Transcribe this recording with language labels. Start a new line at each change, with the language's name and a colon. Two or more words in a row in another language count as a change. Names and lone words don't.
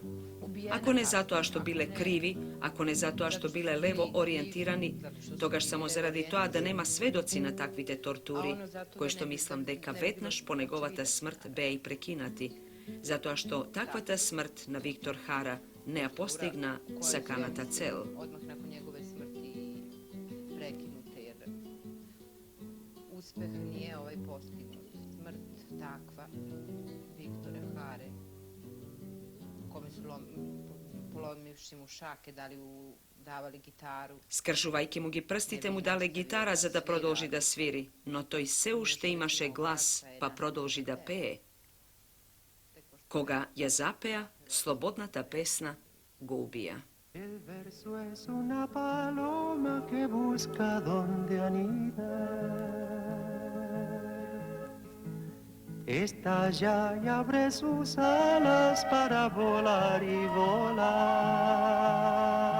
Macedonian: Ако не затоа што биле криви, ако не затоа што биле лево ориентирани, тогаш само заради тоа да нема сведоци на таквите тортури, кои што мислам дека веднаш по неговата смрт беа и прекинати, затоа што таквата смрт на Виктор Hara не ја постигна саканата цел.
Serbian: Odmah nakon njegove smrti prekinute, jer uspeh nije postignut. Smrt takva Viktore Hare, kome su polomivši mu šake, davali gitaru.
Macedonian: Скршувајќи му ги прстите, му дале гитара за да продолжи да свири, но тој се уште имаше глас, па продолжи да пее. Кога ја запеа, слободната песна го убија.
Spanish: El verso es una paloma que busca donde anidar. Estalla y abre sus alas para volar y volar.